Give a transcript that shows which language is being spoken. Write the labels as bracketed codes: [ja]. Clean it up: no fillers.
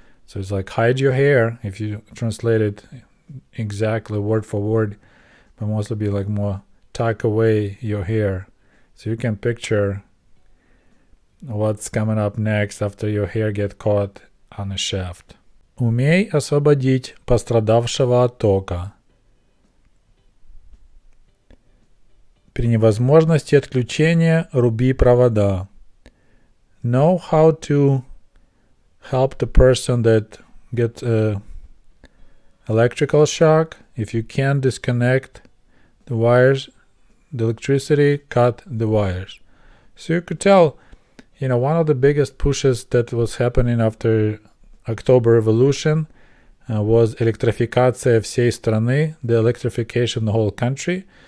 [en] So it's like hide your hair, if you translate it exactly word for word, but mostly be like more tuck away your hair. So you can picture what's coming up next after your hair get caught on a shaft. [ru] Умей освободить пострадавшего от тока. При невозможности отключения руби провода. [en] Know how to help the person that gets electrical shock. If you can't disconnect the wires, the electricity, cut the wires. So you could tell, one of the biggest pushes that was happening after October Revolution was electrification [ru] всей страны, [en] the electrification of the whole country.